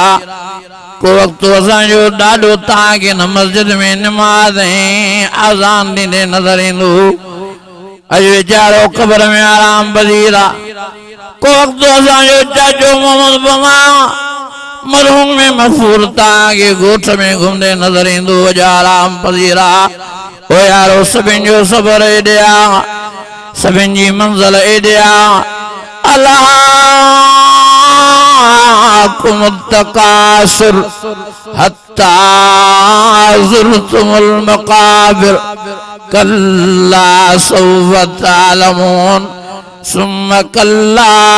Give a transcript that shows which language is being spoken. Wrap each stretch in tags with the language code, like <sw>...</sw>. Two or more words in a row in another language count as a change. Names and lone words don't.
<sd>को वक्त असांजो ॾाढो तव्हांखे न मस्जिद में निमाज़ ऐं आज़ान ॾींदे नज़र ईंदो, अॼु वीचारो क़बर में आराम पसीरा। को वक्त असांजो चाचो मोहम्मद बमा मरहूम में मशहूर तव्हांखे ॻोठ में घुमंदे नज़र ईंदो, अॼु आराम पसीरा। ओ यारो सभिनि जो सबर एॾे आ, सभिनि जी मंज़िल एॾे आ।</sd> <ar>ألهاكم التكاثر حتى زرتم المقابر كلا سوف تعلمون ثم كلا</ar>